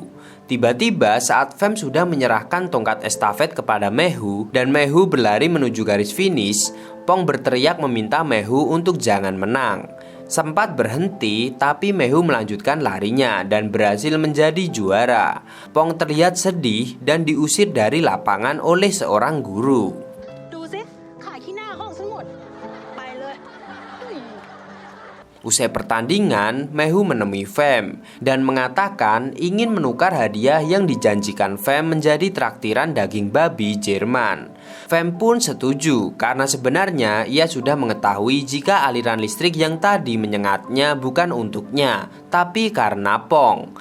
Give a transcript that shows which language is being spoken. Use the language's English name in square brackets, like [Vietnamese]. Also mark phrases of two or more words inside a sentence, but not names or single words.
[Indonesian] Tiba-tiba saat Fem sudah menyerahkan tongkat estafet kepada Meihu dan Meihu berlari menuju garis finish, Pong berteriak meminta Meihu untuk jangan menang. Sempat berhenti, tapi Meihu melanjutkan larinya dan berhasil menjadi juara. Pong terlihat sedih dan diusir dari lapangan oleh seorang guru. [Thai] ดูสิขายขี้หน้าห้องฉันหมด ไปเลย [Indonesian] Usai pertandingan, Mehu menemui Fem dan mengatakan ingin menukar hadiah yang dijanjikan Fem menjadi traktiran daging babi Jerman. Fem pun setuju karena sebenarnya ia sudah mengetahui jika aliran listrik yang tadi menyengatnya bukan untuknya, tapi karena Pong.